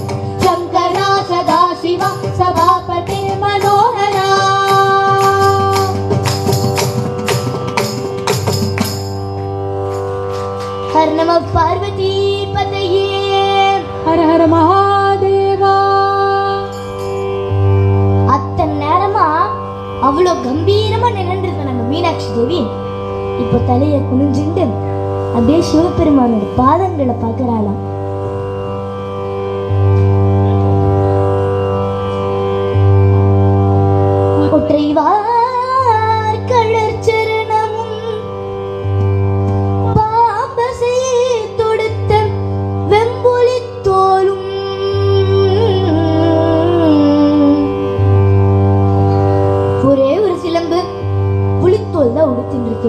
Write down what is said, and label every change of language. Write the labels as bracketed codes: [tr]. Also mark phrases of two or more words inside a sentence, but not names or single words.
[sa] शंकरा सदाशिवा सभापते मनोहरा हर नमः पार्वती पतये हर हर महादेवा [ta] அத்தனை நேரமா அவ்வளோ கம்பீரமா நின்றுட்டு நம்ம மீனாட்சி தேவி இப்போ தலையை குனிஞ்சுட்டு அப்படியே சிவபெருமானோட பாதங்களை பார்க்கறாளாம். ஒற்றைவார் கழற்சரணமும் பாம்பசை தொடுத்த வெம்புலி தோலும் ஒரே ஒரு சிலம்பு புலித்தோல் தான் உடுத்தின்னு இருக்கு.